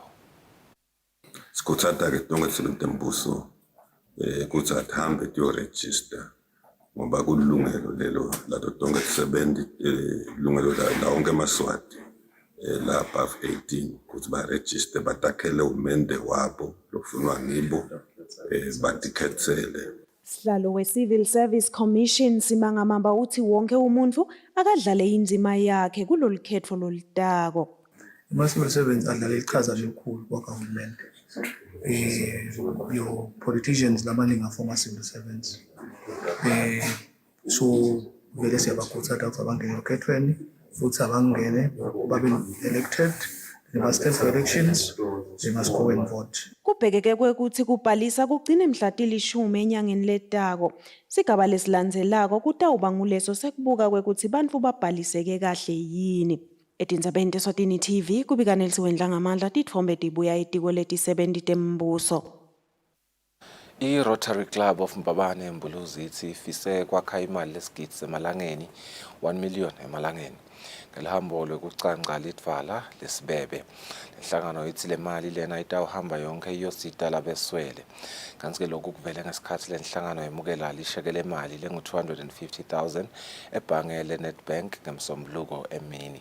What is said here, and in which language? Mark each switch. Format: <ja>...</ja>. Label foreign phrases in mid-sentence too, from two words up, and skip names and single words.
<ss>Sikhutsata ke tonke ti-70 tembuso kutsi atihambe tiyoregister ngoba kulilungelo lelo lato tonke ti-70 lungelo la onke emaswati la above 18 kuthi baregister batakhele umende wabo lokufunwa ngibo batikhetsele.</ss> <zu>Sihlalo we-Civil Service Commission Simangamamba uthi wonke umuntu akadlale indima yakhe kulolu khetho lolitako. Ama-</zu> <en>civil servants</en> <zu>adlala iqhaza elikhulu kwa-government.</zu> <en>Your politicians labaningi are civil servants.</en> <zu>So vele siyabakhuthaza ukuthi abangene okhethweni futhi abangene babe elected.</zu> <en>They must stand for elections. They must go and vote.</en> <ss>Kubhekeke kwekuthi kubhalisa kugcine mhla til-10 enyangeni letako. Sigaba lesilandzelako kutawuba nguleso sekubuka kwekuthi bantfu babhaliseke kahle yini. Etindzabeni teSwatini TV kubika Nelisiwendla ngamandla titfombe tibuya etiko leti-70 tembuso. I-Rotary Club of Mbabane eMbuluzi ithi ifise kwakha imali lesigidi semalangeni 1 million emalangeni. Ngelihambo lwekucanca litvala lesibebe. Lenhlangano ithi le mali lena itawuhamba yonke iyosita labeswele. Kanti ke lokhu kuvele ngesikhathi lenhlangano yemukela lishekele imali lengu-250,000 ebhange leNedbank ngemsombuluko emini.</ss>